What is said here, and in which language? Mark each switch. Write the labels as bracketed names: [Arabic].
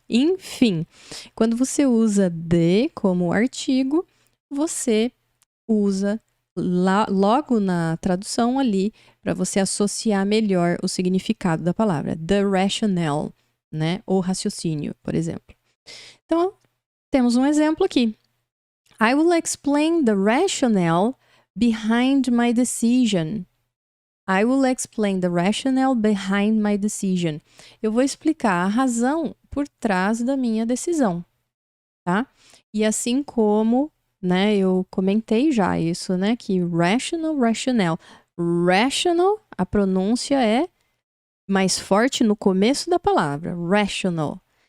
[Portuguese] Enfim, quando você usa de como artigo, você usa logo na tradução ali para você associar melhor o significado da palavra. The rationale, né? O raciocínio, por exemplo. Então, temos um exemplo aqui. [English] I will explain the rationale behind my decision. I will explain the rationale behind my decision. [Portuguese] Eu vou explicar a razão por trás da minha decisão, tá? E assim como, né, eu comentei já isso, né, que rational, rationale. Rational, a pronúncia é mais forte no começo da palavra, rational.